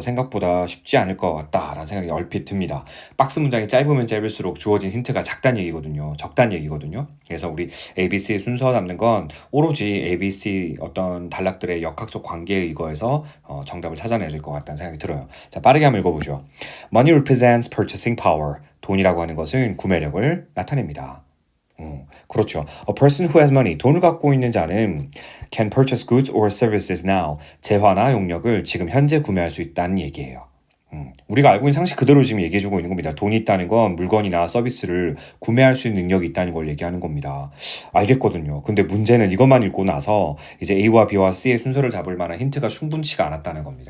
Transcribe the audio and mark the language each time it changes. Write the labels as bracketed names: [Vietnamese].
[Korean] 생각보다 쉽지 않을 것 같다라는 생각이 얼핏 듭니다. 박스 문장이 짧으면 짧을수록 주어진 힌트가 작단 얘기거든요. 적단 얘기거든요. 그래서 우리 ABC의 순서 잡는 건 오로지 ABC 어떤 단락들의 역학적 관계에 의거해서 정답을 찾아내야 될 것 같다는 생각이 들어요. 자, 빠르게 한번 읽어보죠. [English] Money represents purchasing power. [Korean] 돈이라고 하는 것은 구매력을 나타냅니다. 그렇죠. [English] A person who has money, [Korean] 돈을 갖고 있는 자는 [English] can purchase goods or services now. [Korean] 재화나 용역을 지금 현재 구매할 수 있다는 얘기예요. 우리가 알고 있는 상식 그대로 지금 얘기해주고 있는 겁니다. 돈이 있다는 건 물건이나 서비스를 구매할 수 있는 능력이 있다는 걸 얘기하는 겁니다. 알겠거든요. 근데 문제는 이것만 읽고 나서 이제 A와 B와 C의 순서를 잡을 만한 힌트가 충분치가 않았다는 겁니다.